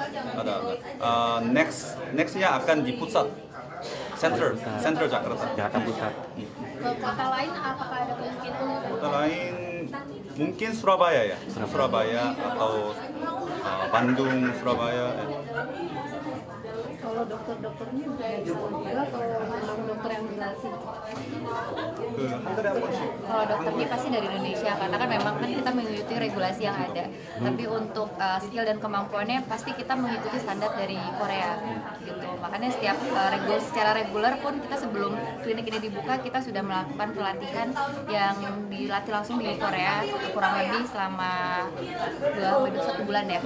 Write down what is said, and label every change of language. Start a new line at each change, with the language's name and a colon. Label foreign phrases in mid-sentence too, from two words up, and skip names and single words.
Indonesian: Nextnya akan di pusat, Center Jakarta Pusat. Kota lain apakah ada kemungkinan? Kota lain mungkin Surabaya ya, Surabaya atau Bandung, Surabaya. Kalau dokter-dokternya juga atau memang dokter yang asing?
Korean: 한 달에 한 번씩.
Indonesian: Kalau dokternya pasti dari Indonesia karena kan memang kan kita mengikuti regulasi yang ada. Tapi untuk skill dan kemampuannya pasti kita mengikuti standar dari Korea gitu. Makanya setiap secara reguler pun kita sebelum klinik ini dibuka kita sudah melakukan pelatihan yang dilatih langsung di Korea kurang lebih selama 1 bulan ya.